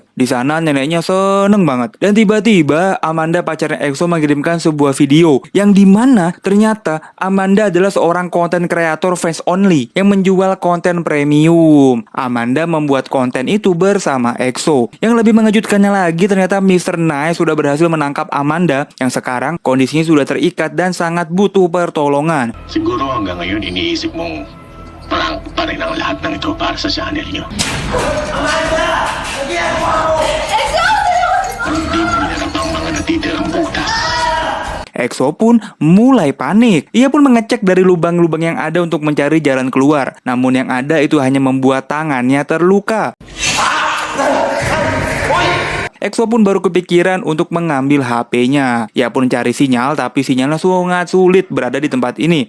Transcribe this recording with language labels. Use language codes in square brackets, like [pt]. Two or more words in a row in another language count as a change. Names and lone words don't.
[id] Di sana neneknya seneng banget. Dan tiba-tiba Amanda pacarnya EXO mengirimkan sebuah video yang dimana ternyata Amanda adalah seorang konten kreator [en] fans only [id] yang menjual konten premium. Amanda membuat konten itu bersama EXO. Yang lebih mengejutkannya lagi ternyata Mr. Nice sudah berhasil menangkap Amanda yang sekarang kondisinya sudah terikat dan sangat butuh pertolongan. [tl] Siguro hanggang ngayon iniisip mong parang pa rin ang lahat ng ito para sa channel nyo. Amanda! Nagyagawa mo! Hindi mo hinarap ang mga natitirang butas. [id] EXO pun mulai panik. Ia pun mengecek dari lubang-lubang yang ada untuk mencari jalan keluar. Namun yang ada itu hanya membuat tangannya terluka. EXO pun baru kepikiran untuk mengambil HP-nya. Ia pun cari sinyal, tapi sinyalnya sangat sulit berada di tempat ini.